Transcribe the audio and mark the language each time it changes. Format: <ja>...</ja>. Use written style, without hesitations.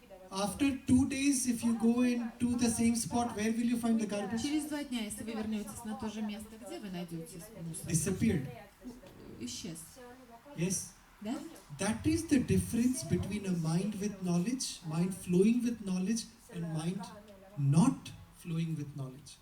<en>after 2 days, if you go into the same spot, where will you find the garbage?</en> <ru>через 2 дня, если вы вернетесь на то же место, где вы найдете мусор?</ru> <en>Disappeared.</en> <ru>Исчез.</ru> <en>Yes?</en> <ru>Да?</ru> <en>That is the difference between a mind with knowledge, mind flowing with knowledge, and mind not flowing with knowledge.</en>